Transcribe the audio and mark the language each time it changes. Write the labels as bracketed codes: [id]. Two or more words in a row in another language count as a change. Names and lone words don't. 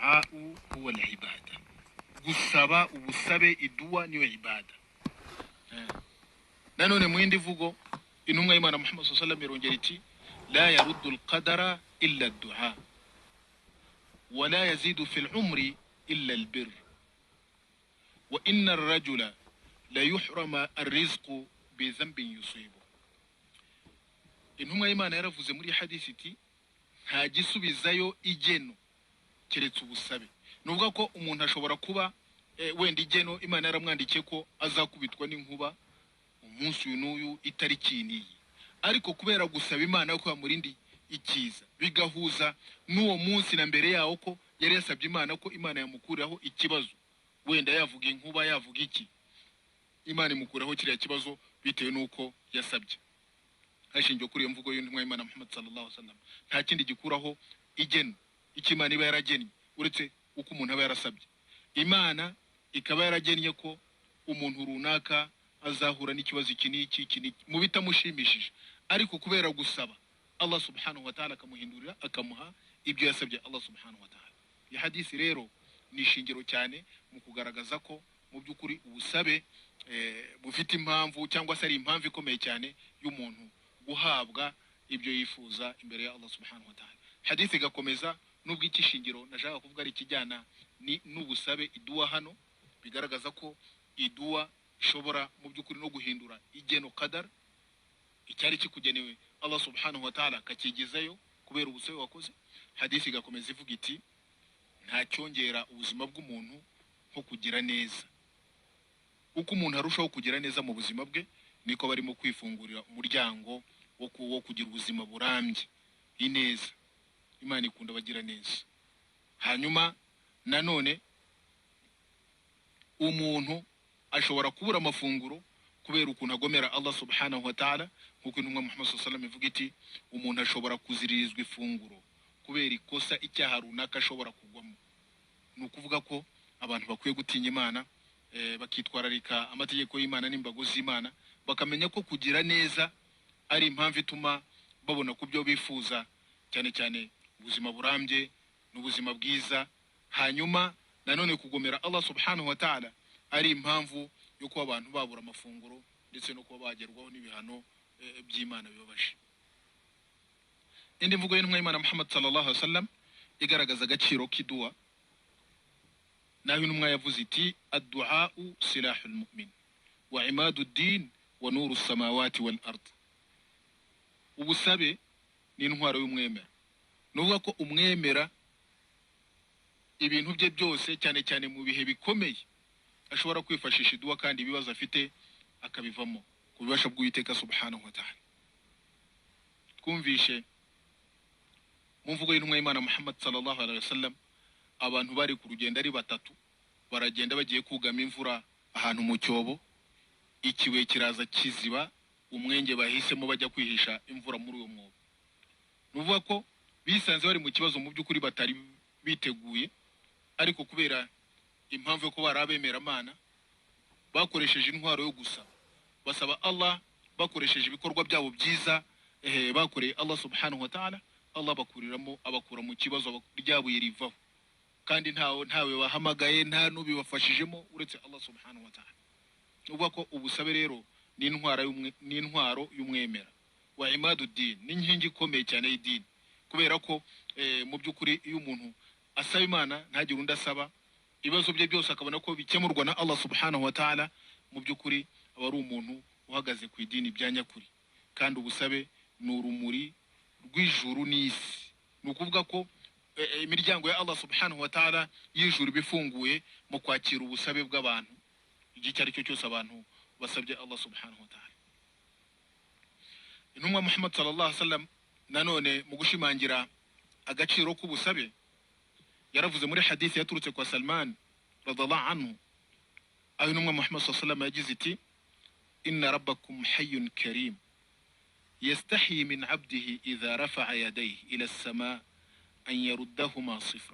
[ar] الدعاء هو العبادة [rw] gusaba ubusabe idua niyo ibada nanone mwindi vugo intumwa y'Imana Muhammad [ar] صلى الله عليه وسلم [rw] irongera iti [ar] لا يرد القدر إلا الدعاء ولا يزيد في العمر إلا البر وإن الرجل ليحرم الرزق بذنب يصيبه. [rw] Intumwa y'Imana yaravuze muri hadisi iti nta gisubizayo igeno keretse ubusabe. Nuvuga ko umuntu ashobora kuba wenda igeno Imana yaramwandikiye ko azakubitwa n'inkuba umunsi uyu n'uyu itariki niyi, ariko kubera gusaba Imana ko yamurindi ikiza bigahuza n'uwo munsi na mbere yawo ko yari yasabye Imana ko Imana yamukuraho ikibazo, wenda yavuga inkuba yavuga iki, Imana imukuraho kiriya kibazo bitewe n'uko yasabye. Hashingiye kuri iyo mvugo y'intumwa y'Imana Muhammad [ar] صلى الله عليه وسلم, [rw] nta kindi gikuraho igeno Imana iba yaragennye uretse uko umuntu aba yarasabye. Imana ikaba yaragennye ko umuntu runaka azahura n'ikibazo iki n'iki mu bitamushimishije, ariko kubera gusaba Allah [ar] سبحانه وتعالى [rw] akamuhindurira akamuha ibyo yasabye Allah [ar] سبحانه وتعالى. [rw] Iyi hadisi rero ni ishingiro cyane mu kugaragaza ko mu by'ukuri ubusabe bufite impamvu cyangwa se ari impamvu ikomeye cyane y'umuntu guhabwa ibyo yifuza imbere ya Allah [ar] سبحانه وتعالى. [rw] Hadisi gakomeza nubwo ikishingiro nashaka kuvuga ari kijyana ni n'ubusabe idua hano bigaragaza ko idua ishobora mu by'ukuri no guhindura igeno qadar icyari kikugenewe Allah [ar] سبحانه وتعالى [rw] kakigezayo kubera ubusabe wakoze. Hadisi gakomeza ivuga iti nta cyongera ubuzima bw'umuntu nko kugira neza. Uko umuntu arushaho kugira neza mu buzima bwe niko barimo kwifungurira umuryango wo kugira ubuzima burambye ineza. Imana ikunda bagira neza. Hanyuma nanone umuntu ashobora kubura amafunguro kubera ukuntu agomera Allah [ar] سبحانه وتعالى, [rw] nkuko intumwa Muhammad [ar] صلى الله عليه وسلم [rw] ivuga iti umuntu ashobora kuziririzwa ifunguro kubera ikosa icyaha runaka ashobora kugwamo. Nukuvuga ko abantu bakwiye gutinya Imana, bakitwararika amategeko y'Imana n'imbago z'Imana, bakamenya ko kugira neza ari impamvu ituma babona ku byo bifuza, cyane cyane ubuzima burambye n'ubuzima bwiza. Hanyuma nanone kugomera Allah [ar] سبحانه وتعالى [rw] ari impamvu yo kuba abantu babura amafunguro ndetse no kuba bagerwaho n'ibihano by'Imana bibabaje. Indi mvugo y'intumwa y'Imana Muhammad [ar] صلى الله عليه وسلم [rw] igaragaza agaciro k'idua, naho intumwa yavuze iti [ar] الدعاء سلاح المؤمن وعماد الدين ونور السماوات والأرض. [rw] Ubusabe ni intwaro y'umwemera. Nuvuga ko umwemera ibintu bye byose cyane cyane mu bihe bikomeye ashobora kwifashisha idua kandi ibibazo afite akabivamo ku bubasha bw'Uwiteka [ar] سبحانه وتعالى. [rw] Twumvishe mu mvugo y'intumwa y'Imana Muhammad [ar] صلى الله عليه وسلم [rw] abantu bari ku rugendo ari batatu, baragenda bagiye kugama imvura ahantu mu cyobo, ikiwe kiraza kiziba umwenge bahisemo bajya kwihisha imvura muri uwo mwobo. Nuvuga ko bisanze bari mu kibazo mu by'ukuri batari biteguye, ariko kubera impamvu yo kuba barabemera Imana bakoresheje intwaro yo gusaba, basaba Allah bakoresheje ibikorwa byabo byiza bakoreye Allah [ar] سبحانه وتعالى. [rw] Allah bakuriramo abakura mu kibazo ryabuye rivaho, kandi ntawe bahamagaye nta n'ubibafashijemo uretse Allah [ar] سبحانه وتعالى. [rw] Uvuga ko ubusabe rero ni intwaro y'umwemera [ar] وعماد الدين, [rw] ni inkingi ikomeye cyane y'idini, kubera ko mu by'ukuri iyo umuntu asaba Imana ntagire undi asaba, ibibazo bye byose akabona ko bikemurwa na Allah [ar] سبحانه وتعالى, [rw] mu by'ukuri aba ari umuntu uhagaze ku idini bya nyakuri. Kandi ubusabe ni urumuri rw'ijuru n'isi. Nukuvuga ko imiryango ya Allah [ar] سبحانه وتعالى [rw] y'ijuru bifunguye mu kwakira ubusabe bw'abantu igihe cyari cyo cyose abantu basabye Allah [ar] سبحانه وتعالى. [rw] Intumwa Muhammad [ar] صلى الله عليه وسلم [rw] nanone mu gushimangira agaciro k'ubusabe yaravuze muri hadisi yaturutse kwa Salman [ar] رضي الله عنه, [rw] aho intumwa Muhammad [ar] صلى الله عليه وسلم [rw] yagize iti [ar] إن ربكم حيي كريم يستحيي من عبده إذا رفع يديه إلى السماء أن يردهما صفرا.